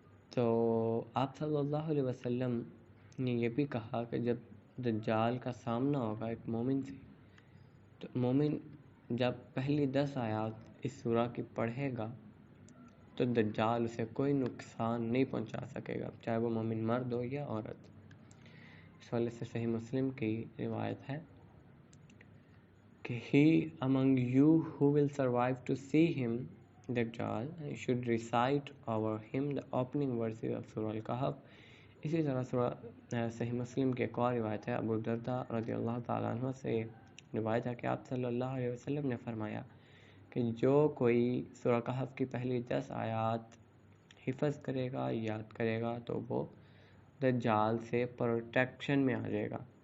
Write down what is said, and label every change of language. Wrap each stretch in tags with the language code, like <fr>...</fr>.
<ur>تو آپ صلی اللہ علیہ وسلم نے یہ بھی کہا کہ جب دجال کا سامنا ہوگا ایک مومن سے، تو مومن جب پہلی 10 آیات اس سورہ کی پڑھے گا تو دجال اسے کوئی نقصان نہیں پہنچا سکے گا، چاہے وہ مومن مرد ہو یا عورت. اس والے سے صحیح مسلم کی روایت ہے کہ</ur> <en>he among you who will survive to see him Dajjal should recite over him the opening verses of Surah Al-Kahf.</en> <ur>اسی طرح سورہ صحیح مسلم کی ایک اور روایت ہے، ابو درداء رضی اللہ تعالیٰ عنہ سے روایت ہے کہ آپ صلی اللہ علیہ وسلم نے فرمایا کہ جو کوئی سورہ کہف کی پہلی 10 آیات حفظ کرے گا، یاد کرے گا، تو وہ دجال سے پروٹیکشن میں آ جائے گا.</ur>